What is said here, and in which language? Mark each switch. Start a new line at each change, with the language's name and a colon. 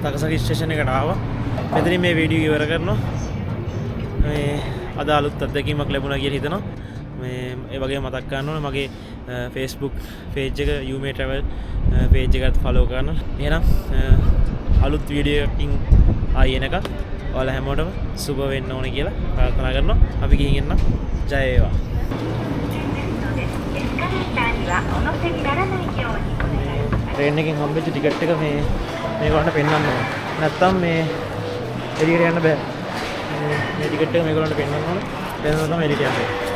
Sinhala: හිල් station එකට ආවා. මෙතනින් මේ වීඩියෝ ඉවර කරනවා. මේ අද අලුත් අත්දැකීමක් ලැබුණා කියලා හිතනවා. මේ ඒ වගේ මතක් කරන්න ඕනේ මගේ Facebook page එක Yume Travel page එකත් follow කරන්න. එහෙනම් අලුත් වීඩියෝ එකකින් ආයෙ එනකම් ඔයාලා හැමෝටම සුබ වෙන්න ඕනේ කියලා ප්‍රාර්ථනා කරනවා. අපි ගිහින් එන්න. ජය වේවා.
Japanese: エスカレーターにはお乗せにならないようにお願いします。
Sinhala: ට්‍රේන් එකෙන් හම්බෙච්ච ටිකට් එක මේගොල්ලන්ට පෙන්වන්න ඕනේ. නැත්තම් මේ එළියට යන්න බෑ. මේ ටිකට් එක මේගොල්ලන්ට පෙන්වන්න ඕනේ. පෙන්වන්න තමයි එළියට යන්නේ.